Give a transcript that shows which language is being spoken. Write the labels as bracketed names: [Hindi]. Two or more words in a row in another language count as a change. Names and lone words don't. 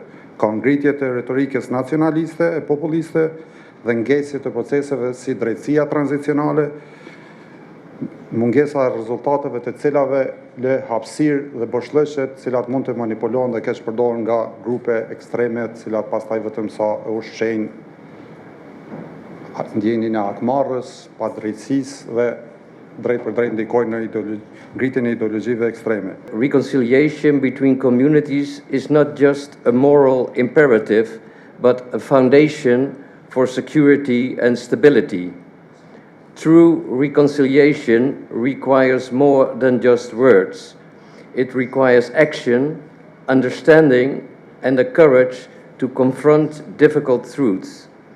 [Albanian] Ka ngritje të retorikës nacionaliste e populiste dhe ngesje të proceseve si drejtësia tranzicionale, mungesa e rezultateve të cilave lë hapësirë dhe boshllëqe të cilat mund të manipulohen dhe keq përdoren nga grupe ekstreme, të cilat pastaj vetëm sa e ushqejnë ndjenjën e akmarrës, padrejtësisë dhe drejt për drejt ndikojnë në ngritjen e ideologjive ekstreme. [English] Reconciliation between communities is not just a moral imperative, but a foundation for security and stability. True reconciliation requires more than just words. It requires action, understanding, and the courage to confront difficult truths.